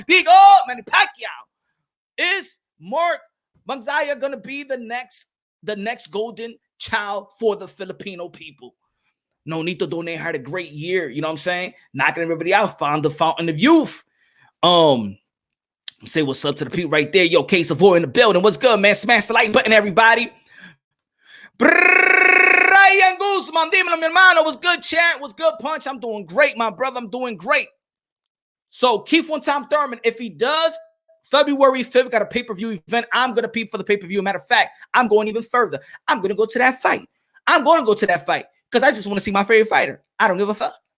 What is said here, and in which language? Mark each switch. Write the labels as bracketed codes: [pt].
[es] Digo, [en] Manny Pacquiao. Is Mark Manzaya going to be the next golden child for the Filipino people? Nonito Donaire had a great year. You know what I'm saying? Knocking everybody out. Found the fountain of youth. Say what's up to the people right there. Yo, Case of War in the building. What's good, man? Smash the like button, everybody. [es] Brian Guzman, dímelo, mi hermano. [en] What's good, chat? What's good, Punch? I'm doing great, my brother. I'm doing great. So, Keith one time Thurman, if he does, February 5th, got a pay-per-view event. I'm going to peep for the pay-per-view. Matter of fact, I'm going even further. I'm going to go to that fight. I'm going to go to that fight because I just want to see my favorite fighter. I don't give a fuck.